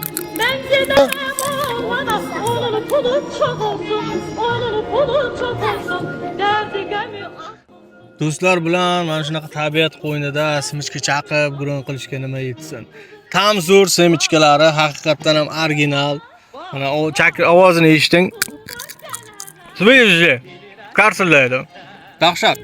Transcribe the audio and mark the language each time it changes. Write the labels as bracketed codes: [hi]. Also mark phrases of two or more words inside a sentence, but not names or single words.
[tr] Ben giderim oğlana, onun pulu çok olsun. Onun pulu çok olsun. Derdi gemi [uz] Do'stlar bilan mana shunaqa tabiat qo'ynida simichka chaqib, gurung qilishga nima yetsin. Tam zo'r simichkalari, haqiqatan ham original. Mana o chaqir ovozini eshiting. Svежий. Qarsillaydi. Dahshat.